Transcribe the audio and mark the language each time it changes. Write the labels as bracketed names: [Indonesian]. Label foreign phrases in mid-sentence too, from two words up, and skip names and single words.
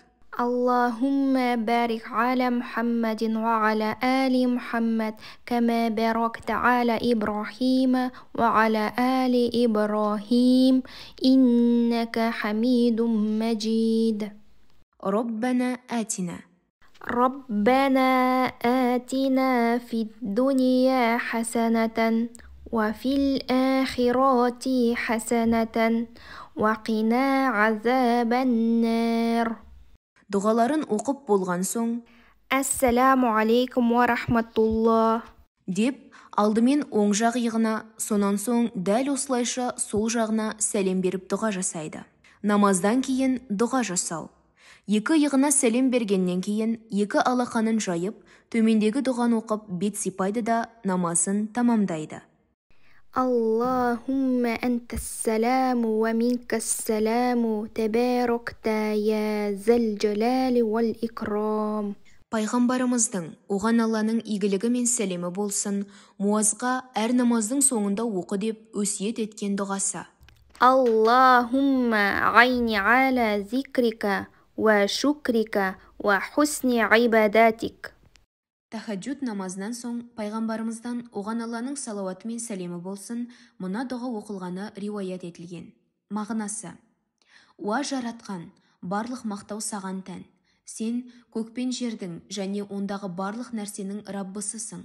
[Arabic] اللهم بارك على محمد وعلى آل محمد كما باركت على إبراهيم وعلى آل إبراهيم إنك حميد مجيد ربنا آتنا ربنا آتنا في الدنيا حسنة وفي الآخرة حسنة وقنا عذاب النار [Kazakh] Дұғаларын оқып болған соң [Arabic] السلام عليكم ورحمة الله [Kazakh] деп алдымен оң жақ иығына, сонан соң дәл осылайша сол жағына сәлем беріп дұға жасайды. Намаздан кейін дұға жасау. Екі иығына сәлем бергеннен кейін екі алақанын жайып, төмендегі дұғаны оқып бет сипайды да намазын тамамдайды. [Arabic] اللهم أنت السلام ومنك السلام تباركت يا ذا الجلال والإكرام [Kazakh] Пайғамбарымыздың, оған Алланың игілігі мен сәлемі болсын, Муазға әр намаздың соңында оқы деп өсиет еткен дұғасы. [Arabic] اللهم عيني على ذكرك وشكرك وحسن عباداتك [Kazakh] Тахаджуд намазынан соң пайғамбарымыздан оған Алланың салауаты мен сәлемі болсын, мұна дұға оқылғаны риуаят етілген. Мағынасы: Уа жаратқан, барлық мақтау саған тән. Сен көк пен жердің және ондағы барлық нәрсенің Раббысысың.